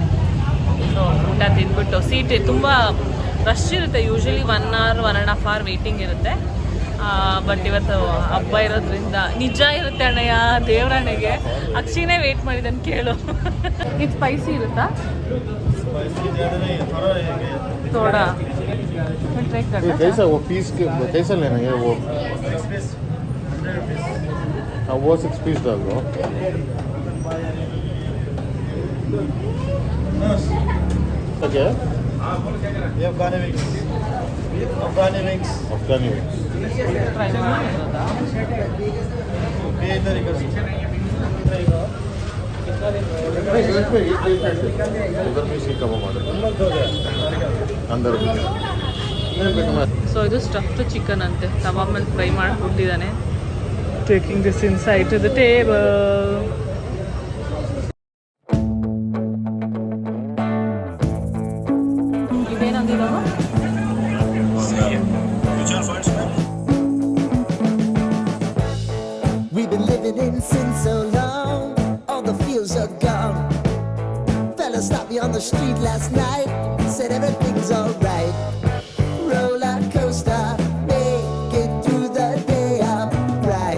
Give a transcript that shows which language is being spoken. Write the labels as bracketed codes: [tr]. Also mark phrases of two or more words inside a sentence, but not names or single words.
[kn] ಸೊ ಊಟ ತಿಂದ್ಬಿಟ್ಟು ಸೀಟ್ ತುಂಬ ರಶ್ ಇರುತ್ತೆ. ಯೂಶ್ವಲಿ 1 hour 1.5 hour ವೆಯ್ಟಿಂಗ್ ಇರುತ್ತೆ. ಬಟ್ ಇವತ್ತು ಹಬ್ಬ ಇರೋದ್ರಿಂದ ನಿಜ ಇರುತ್ತೆ ಅಣ್ಣಯ್ಯ, ದೇವರಣ್ಣಗೆ. ಅಕ್ಷಿನೇ ವೆಯ್ಟ್ ಮಾಡಿದ್ದಾನೆ, ಕೇಳು. ಇದು ಸ್ಪೈಸಿ ಇರುತ್ತಾ? [hi] थोड़ा ट्राई करना कैसा वो पीस के कैसा लेना है वो 6 पीस 100 रुपीस. वो 6 पीस डाल दो. ओके, ये अफगानी मिक्स ट्राई करना ये तरीका से [kn] ಸೊ ಇದು ಸ್ಟಫ್ಡ್ ಚಿಕನ್ ಅಂತೆ, ತವಾ ಮೇಲೆ ಫ್ರೈ ಮಾಡಿ ಕೊಟ್ಟಿದ್ದಾನೆ. [en] Taking this inside to the table. ಇದೇನಂದಿರೋ We've been living in sin so long, all the feels are gone. Fella stopped me on the street last night, said everything's alright. Roller coaster, make it through the day, I'm right.